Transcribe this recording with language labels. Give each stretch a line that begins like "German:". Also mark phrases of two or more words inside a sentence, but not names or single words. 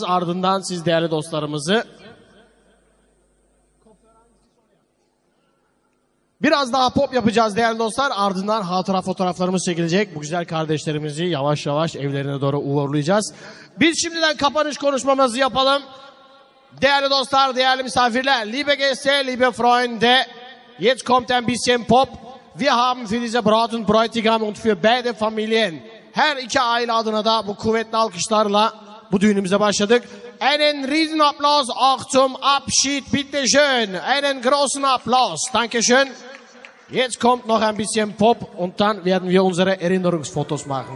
Turkish: Ardından siz değerli dostlarımızı biraz daha pop yapacağız değerli dostlar. Ardından hatıra fotoğraflarımız çekilecek. Bu güzel kardeşlerimizi yavaş yavaş evlerine doğru uğurlayacağız. Biz şimdiden kapanış konuşmamızı yapalım. Değerli dostlar, değerli misafirler,
German: liebe Gäste, liebe Freunde, jetzt kommt ein bisschen Pop. Wir haben für diese Braut und Bräutigam und für beide Familien,
Turkish: her iki aile adına da bu kuvvetli alkışlarla bu düğünümüze başladık.
German: Einen riesen Applaus auch zum Abschied, bitte schön. Einen großen Applaus, danke schön. Jetzt kommt noch ein bisschen Pop und dann werden wir unsere Erinnerungsfotos machen.